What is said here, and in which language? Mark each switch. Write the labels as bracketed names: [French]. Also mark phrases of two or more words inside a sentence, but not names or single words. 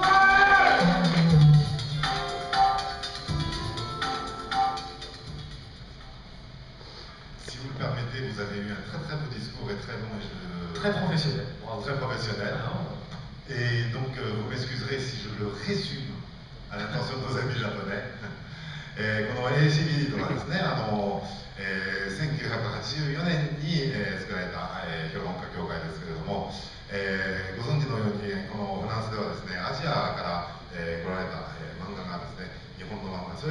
[French] Si vous le permettez, vous avez eu un très beau discours et très long et Très professionnel. Très professionnel. Et donc vous m'excuserez si je le résume à l'intention de nos amis japonais. [Japanese] この ACBD とはですね、1984年に作られた評論家協会ですけれども、ご存知のようにこのフランスではですね、アジアから来られた漫画がですね、日本の漫画、それ